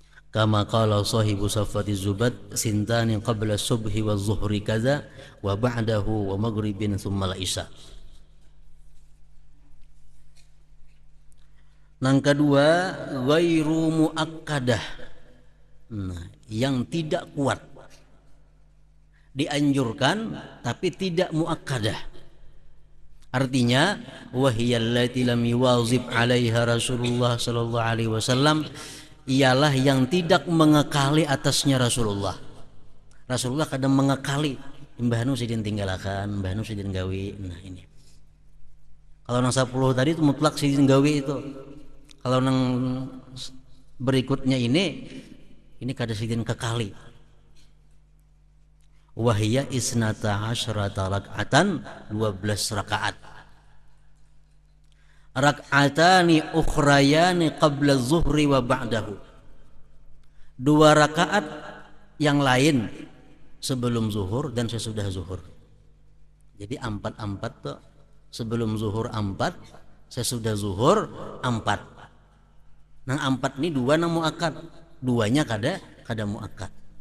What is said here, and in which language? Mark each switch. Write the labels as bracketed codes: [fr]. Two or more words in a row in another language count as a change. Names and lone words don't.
[ar] كما قال صاحب صفوة زبد ثنتان قبل صبح وظهر كذا وبعده ومغرب ثم عشا. [id] Yang kedua, ghairu muakkadah. Nah, yang tidak kuat. Dianjurkan tapi tidak muakkadah. [ar] Artinya وهي التي لم يواظب عليها رسول الله صلى الله عليه وسلم, [id] ialah yang tidak mengekali atasnya Rasulullah. [bjn] Rasulullah kadang mengekali, mbah nu sidin tinggalakan, mbah nu sidin gawe. [id] Nah ini. [bjn] Kalau nang 10 tadi itu mutlak sidin gawe itu. Kalau nang berikutnya ini kada sidin kekali. [ar] وهي اثنتا عشرة ركعة, 12 rakaat. ركعتان أخريان قبل الظهر وبعده. [id] 2 rakaat yang lain sebelum zuhur dan sesudah zuhur. [bjn] Jadi 4 tuh, sebelum zuhur 4, sesudah zuhur 4. Nang 4 ini 2 nang muakkad, 2-nya kada muakkad.